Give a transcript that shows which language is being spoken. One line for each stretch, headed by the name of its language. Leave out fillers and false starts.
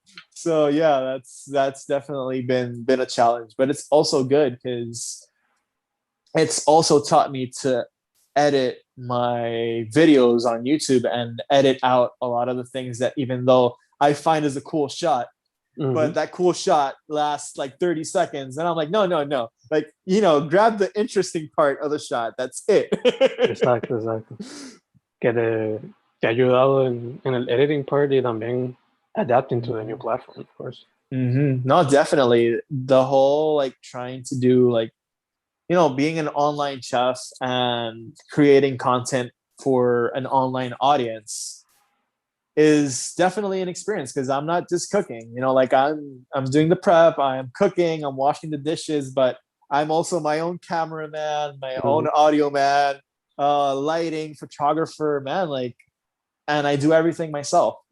English: So yeah, that's definitely been a challenge, but it's also good because it's also taught me to edit my videos on YouTube and edit out a lot of the things that even though I find is a cool shot, but that cool shot lasts like 30 seconds. And I'm like, no. Like, you know, grab the interesting part of the shot. That's it.
Spanish: Exacto. Que te ha ayudado en el
English: editing part
Spanish: y también
English: adapting to the new platform, of course. No, definitely. The whole like trying to do like, you know, being an online chef and creating content for an online audience is definitely an experience, because I'm not just cooking, you know, like I'm doing the prep, I'm cooking, I'm washing the dishes, but I'm also my own cameraman, my own audio man, lighting, photographer, man, like, and I do everything myself.